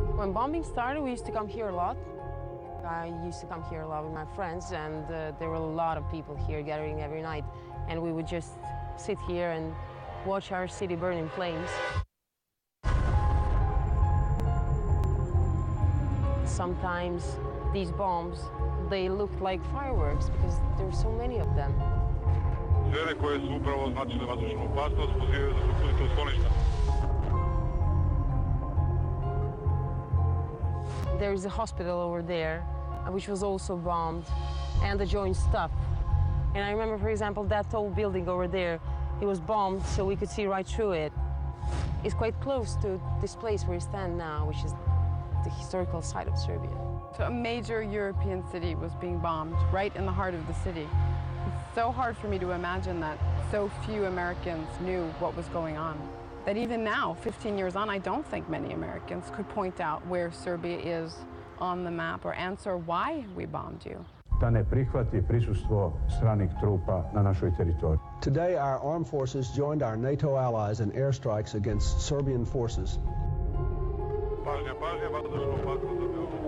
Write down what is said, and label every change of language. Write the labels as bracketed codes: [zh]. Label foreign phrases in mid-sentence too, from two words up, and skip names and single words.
[en] When bombing started, we used to come here a lot. I used to come here a lot with my friends, and there were a lot of people here gathering every night. And we would just sit here and watch our city burn in flames. Sometimes these bombs, they looked like fireworks because there were so many of them. [sr] Žene koje su upravo označile vazdušnu opasnost pozivaju da se uputite u skloništa. [en] There is a hospital over there, which was also bombed, and the joint stuff. And I remember, for example, that tall building over there, it was bombed so we could see right through it. It's quite close to this place where we stand now, which is the historical site of Serbia. So a major European city was being bombed right in the heart of the city. It's so hard for me to imagine that so few Americans knew what was going on. That even now, 15 years on, I don't think many Americans could point out where Serbia is on the map or answer why we bombed you. [sr] Da ne prihvati prisustvo stranih trupa na našoj teritoriji. [en] Today, our armed forces joined our NATO allies in airstrikes against Serbian forces. [sr] Pažnja, pažnja, vazdušna opasnost za Beograd.